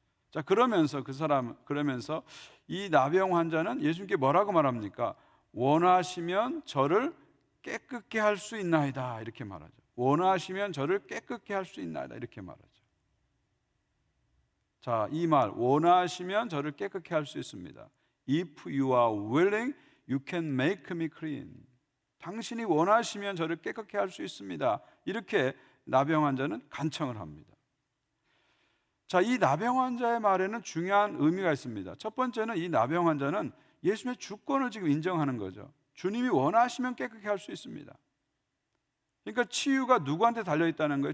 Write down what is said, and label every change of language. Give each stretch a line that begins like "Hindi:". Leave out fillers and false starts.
Korean: 자, 그러면서 이 나병 환자는 예수님께 뭐라고 말합니까? 원하시면 저를 깨끗게 할 수 있나이다 이렇게 말하죠. 원하시면 저를 깨끗게 할 수 있나이다 이렇게 말하죠. 자, 이 말 원하시면 저를 깨끗게 할 수 있습니다.
English: If you are willing, you can make me clean.
Korean: 당신이 원하시면 저를 깨끗게 할 수 있습니다. 이렇게 나병 환자는 간청을 합니다. 자, 이 나병 환자의 말에는 중요한 의미가 있습니다. 첫 번째는 이 나병 환자는 예수님의 주권을 지금 인정하는 거죠. 주님이 원하시면 깨끗게 할 수 있습니다. 그러니까 치유가 누구한테 달려있다는 거예요?